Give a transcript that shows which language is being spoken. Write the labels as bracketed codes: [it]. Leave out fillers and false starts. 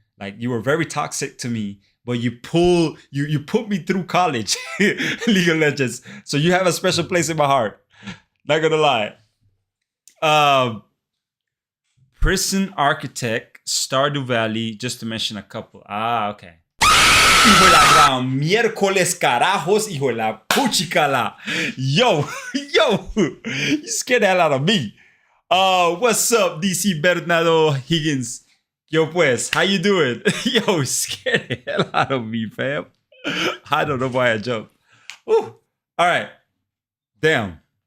[en] Like, you were very toxic to me, but you put me through college, League of Legends. So you have a special place in my heart. Not gonna lie. Prison Architect, Stardew Valley, just to mention a couple. Ah, okay. [es] Hijo de la gran miércoles carajos, hijo de la puchicala. [en] Yo, you scared the hell out of me. What's up, DC Bernardo Higgins? Yo, pues, how you doing? Yo, scared the hell out of me, fam. I don't know why I jumped. Ooh. All right. Damn.